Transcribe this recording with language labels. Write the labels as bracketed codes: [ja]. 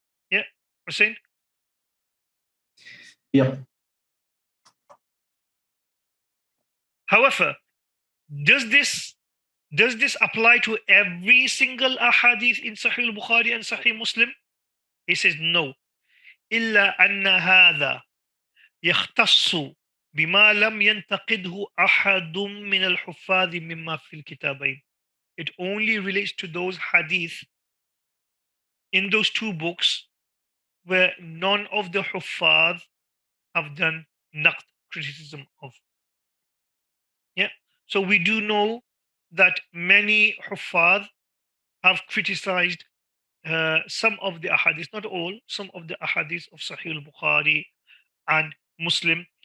[en] Yeah, Hussein? Yeah. However, does this apply to every single ahadith in Sahih al-Bukhari and Sahih Muslim? He says no. [ar] إلا أن هذا يختص بما لم ينتقده أحد من الحفاظ مما في الكتابين. [en] It only relates to those hadith in those two books where none of the huffaz have done naqd, criticism of. Yeah. So we do know that many huffaz have criticized some of the ahadith, not all, some of the ahadith of Sahih al-Bukhari and Muslim.